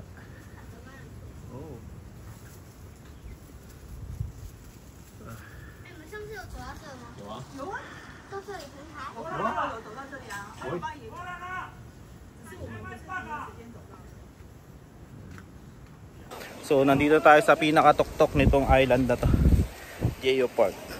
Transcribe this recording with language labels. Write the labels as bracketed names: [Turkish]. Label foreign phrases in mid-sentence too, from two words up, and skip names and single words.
[Chinese] Oh. 上次有走到这吗？有啊，到这里平台。走到这里啊，还有把椅子。 [Filipino] So nandito tayo sa pinakatuktok nitong island na to, Geopark.